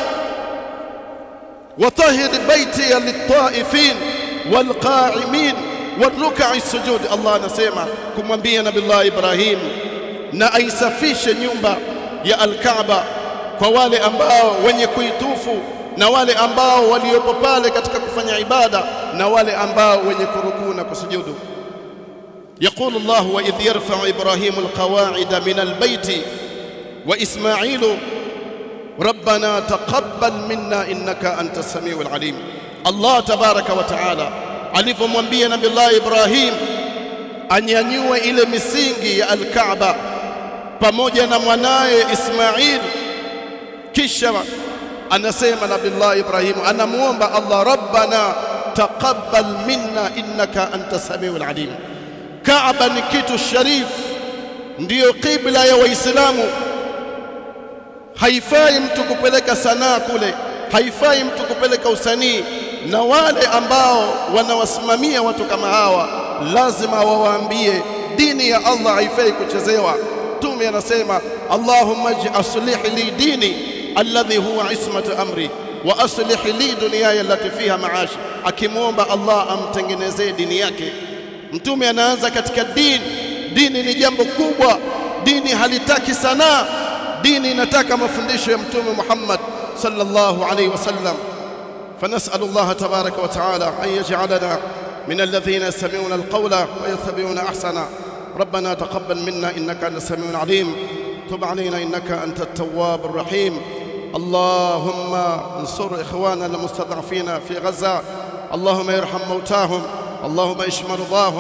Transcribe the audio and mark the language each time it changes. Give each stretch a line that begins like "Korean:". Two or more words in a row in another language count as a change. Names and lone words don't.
Arabic: وطهر بيتي للطائفين والقائمين والركع السجود.
Swahili: Allah anasema kumwambia Nabii Ibrahim na aisafishe nyumba ya al-Kaaba kwa wale ambao wenye kuitufu, na wale ambao waliopo pale katika kufanya ibada, na wale ambao wenye kurukuu na kusujudu.
Arabic: يقول الله وإذ يرفع إبراهيم القواعد من البيت وإسماعيل ربنا تقبل منا إنك أنت السميع العليم. الله تبارك وتعالى
Swahili: alipomwambia Nabii Ibrahim anyanyue ile misingi ya al-Kaaba pamoja na mwanae Ismail, kisha anasema Nabii Ibrahim anamuomba Allah,
Arabic: ربنا تقبل منا إنك أنت السميع العليم.
Swahili: Kaaba ni kitu sharif, ndiyo qibla ya Waislamu. Haifai mtu kupeleka sanaa kule, haifai mtu kupeleka usanii, na wale ambao wanawasimamia watu kama hawa lazima wawaambie dini ya Allah haifai kuchezewa. Mtume anasema
Arabic: اللهم أصلح لي ديني الذي هو عصمة أمري وأصلح لي دنياي التي فيها معاشي,
Swahili: akimwomba Allah amtengenezee dini yake. Mtume anaanza katika dini ni jambo kubwa. Dini halitaki sanaa, dini inataka mafundisho ya Mtume Muhammad
Arabic: صلى الله عليه وسلم. فنسأل الله تبارك وتعالى أن يجعلنا من الذين يستمعون القول ويتبعون أحسنه. ربنا تقبل منا إنك أنت السميع العليم، تب علينا إنك أنت التواب الرحيم. اللهم انصر إخواننا المستضعفين في غزة، اللهم ارحم موتاهم، اللهم اشف مرضاهم.